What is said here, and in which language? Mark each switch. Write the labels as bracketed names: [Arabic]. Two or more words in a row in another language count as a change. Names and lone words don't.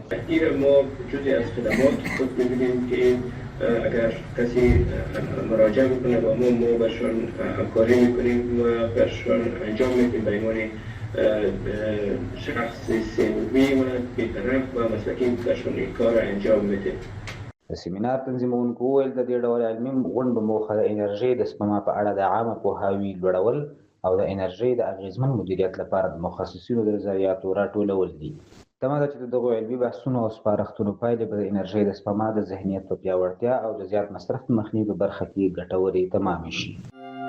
[Persian] تاثیر ما جزئی از خدمات خود می‌بینیم که اگر کسی مراجعه میکنه با ما برشان همکاری میکنیم و برشان انجام میدیم به عنوان شخص سیموی و بی‌طرف و مسلکی برشان این کار انجام میدیم. [Pashto] د سیمینار تنظیمونکو وویل د دې ډول علمي غونډو موخه د انرژۍ د سپما په اړه د عامه پوهاوي لوړول او د انرژۍ د اغیزمن مدیریت لپاره د متخصصینو د نظریاتو راټولول دي. تمه ده چې د دغو علمي بحثونو او سپارښتنو پایلې به د انرژۍ د سپما د ذهنیت په پیاوړتیا او د زیات مصرف مخنیوي په برخه کې ګټورې تمامې شي.